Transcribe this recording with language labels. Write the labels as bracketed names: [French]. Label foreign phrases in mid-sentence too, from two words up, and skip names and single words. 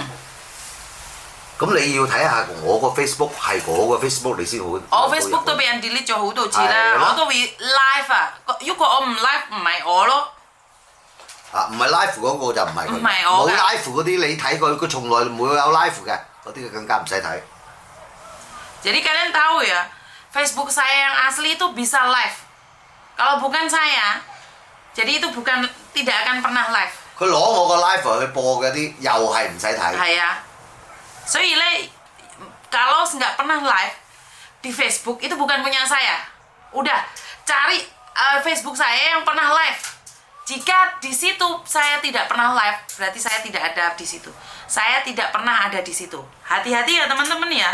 [Cantonese] 咁你要睇下我個 Facebook 係我個 Facebook 你先好。我 Facebook 都俾人 delete 咗好多次啦，我都會 live 啊。如果我唔 live 唔係我咯。唔係 live 嗰個就唔係佢。唔係我㗎。冇 live 嗰啲你睇佢從來唔會有 live 嘅，嗰啲更加唔使睇。 [Indonesian] Jadi kalian tahu ya, Facebook saya yang asli itu bisa live. Kalau bukan saya, jadi itu tidak akan pernah live. [Cantonese] 佢攞我個 live 去播嗰啲又係唔使睇。係啊。所以咧, [Indonesian] kalau nggak pernah live di Facebook itu bukan punya saya. Udah cari Facebook saya yang pernah live. Jika di situ saya tidak pernah live, berarti saya tidak ada di situ. Saya tidak pernah ada di situ. Hati-hati ya teman-teman ya.